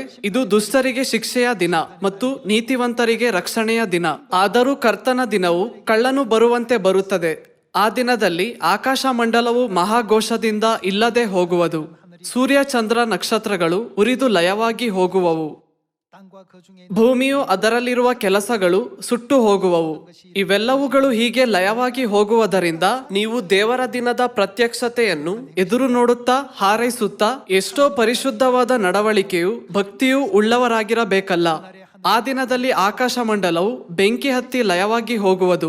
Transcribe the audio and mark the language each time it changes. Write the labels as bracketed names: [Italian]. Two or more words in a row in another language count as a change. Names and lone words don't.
[Kannada] ಇದು ದುಷ್ಟರಿಗೆ ಶಿಕ್ಷೆಯ ದಿನ ಮತ್ತು ನೀತಿವಂತರಿಗೆ ರಕ್ಷಣೆಯ ದಿನ. ಆದರೂ ಕರ್ತನ ದಿನವು ಕಳ್ಳನು ಬರುವಂತೆ ಬರುತ್ತದೆ. ಆ ದಿನದಲ್ಲಿ ಆಕಾಶ ಮಂಡಲವು ಮಹಾಘೋಷದಿಂದ ಇಲ್ಲದೆ ಹೋಗುವುದು. ಸೂರ್ಯ ಚಂದ್ರ ನಕ್ಷತ್ರಗಳು ಉರಿದು ಲಯವಾಗಿ ಹೋಗುವವು. [Korean] 땅과 그 중에 [Kannada] ಭೂಮಿಯು ಅದರಲ್ಲಿರುವ ಕೆಲಸಗಳು ಸುಟ್ಟು ಹೋಗುವವು. ಇವೆಲ್ಲವುಗಳು ಹೀಗೆ ಲಯವಾಗಿ ಹೋಗುವುದರಿಂದ ನೀವು ದೇವರ ದಿನದ ಪ್ರತ್ಯಕ್ಷತೆಯನ್ನು ಎದುರು ನೋಡುತ್ತಾ ಹಾರೈಸುತ್ತಾ ಎಷ್ಟೋ ಪರಿಶುದ್ಧವಾದ ನಡವಳಿಕೆಯು ಭಕ್ತಿಯೂ ಉಳ್ಳವರಾಗಿರಬೇಕಲ್ಲ. ಆ ದಿನದಲ್ಲಿ ಆಕಾಶ ಮಂಡಲವು ಬೆಂಕಿ ಹತ್ತಿ ಲಯವಾಗಿ ಹೋಗುವುದು.